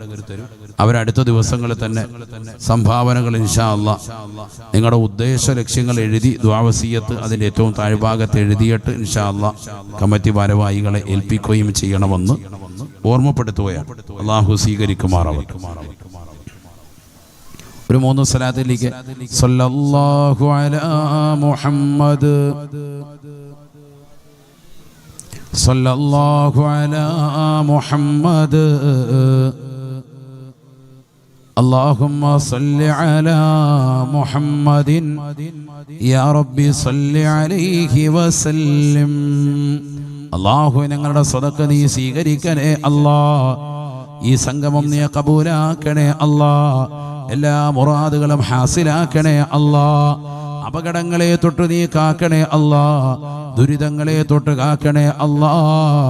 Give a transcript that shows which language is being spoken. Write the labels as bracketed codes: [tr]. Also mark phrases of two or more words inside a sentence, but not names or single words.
[ml] അവരടുത്ത ദിവസങ്ങളിൽ തന്നെ സംഭാവനകൾ [ar] إن شاء الله [ml] നിങ്ങളുടെ ഉദ്ദേശ ലക്ഷ്യങ്ങൾ എഴുതി ദുആവസിയത്ത് അതിൻ്റെ ഏറ്റവും താഴ്ഭാഗത്ത് എഴുതിയിട്ട് [ar] إن شاء الله [ml] കമ്മിറ്റി ഭാരവാഹികളെ ഏൽപ്പിക്കുകയും ചെയ്യണമെന്ന് ഓർമ്മപ്പെടുത്തുകയാണ്. അള്ളാഹു സ്വീകരിക്കുമാറാവട്ടെ. ഒരു 3 സ്വലാത്തിലേക്ക് [ar] صلى الله على محمد, صلى الله على محمد, اللهم صل على محمد يا ربي صل عليه وسلم. [ml] അല്ലാഹു ഞങ്ങളുടെ സദഖ നീ സ്വീകരിക്കണേ അല്ലാഹ്. ഈ സംഗമം നീ കബൂലാക്കണേ അല്ലാഹ്. എല്ലാ മുറാദുകളും ഹാസിലാക്കണേ അല്ലാഹ്. അപകടങ്ങളെ തൊട്ട് നീ കാക്കണേ അല്ലാഹ്. ദുരിതങ്ങളെ തൊട്ട് കാക്കണേ അല്ലാഹ്.